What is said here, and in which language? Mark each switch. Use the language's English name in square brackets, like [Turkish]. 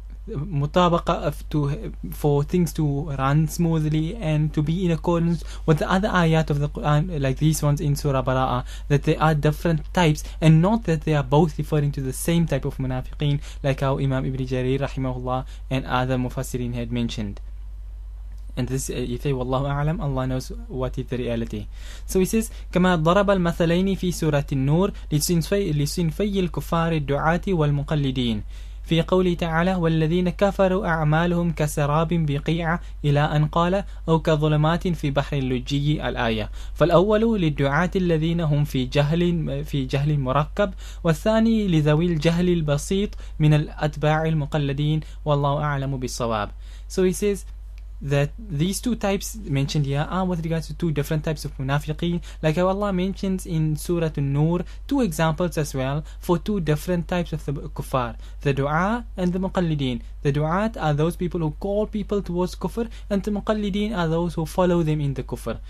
[English] mutabaqa, for things to run smoothly and to be in accordance with the other ayat of the Quran, like these ones in Surah Bara'ah, that there are different types and not that they are both referring to the same type of munafiqeen, like how Imam Ibn Jarir rahimahullah and other mufassirin had mentioned. And this, you say, Wallahu a'lam, Allah knows what is the reality. So he says, [Arabic] كما ضرب المثلين في سورة النور لصنفي الكفار الدعاة والمقلدين. في قوله تعالى والذين كفروا أعمالهم كسراب بقيعة إلى أن قال أو كظلمات في بحر اللجي الآية. فالأول للدعاة الذين هم في جهل مركب، والثاني لذوي الجهل البسيط من الأتباع المقلدين والله أعلم بالصواب. [English] So he says that these two types mentioned here are with regards to two different types of munafiqeen, like how Allah mentions in Surah An-Nur two examples as well for two different types of the kuffar, the du'a and the muqallideen. The du'at are those people who call people towards kufr, and the muqallideen are those who follow them in the kufr.